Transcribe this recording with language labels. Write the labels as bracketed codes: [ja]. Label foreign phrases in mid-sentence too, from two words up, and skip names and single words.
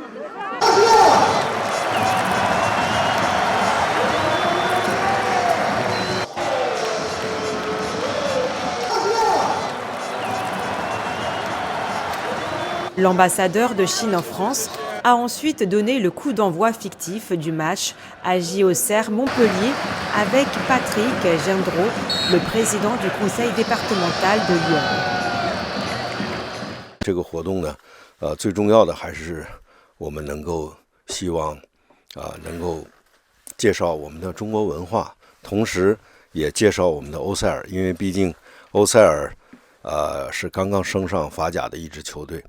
[fr] L'ambassadeur de Chine en France a ensuite donné le coup d'envoi fictif du match AJ Auxerre Montpellier avec Patrick Gendreau, le président du conseil départemental de Lyon. [zh] 这个活动呢，最重要的还是我们希望能够介绍我们的中国文化，同时也介绍我们的欧塞尔，因为毕竟欧塞尔是刚刚升上法甲的一支球队。